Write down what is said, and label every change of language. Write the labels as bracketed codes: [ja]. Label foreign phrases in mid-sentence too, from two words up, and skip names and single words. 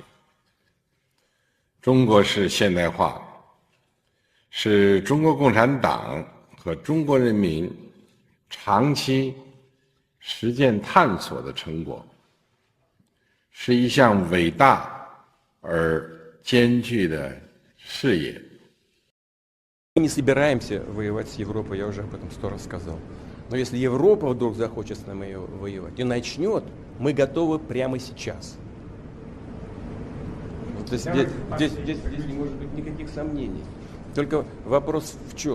[zh] 中国式现代化是中国共产党和中国人民长期实践探索的成果，是一项伟大而艰巨的事业。 [ru] Мы не собираемся воевать с Европой, я уже об этом 100 раз сказал. Но если Европа вдруг захочет с нами воевать и начнет, мы готовы прямо сейчас. То есть здесь не может быть никаких сомнений. Только вопрос в чем?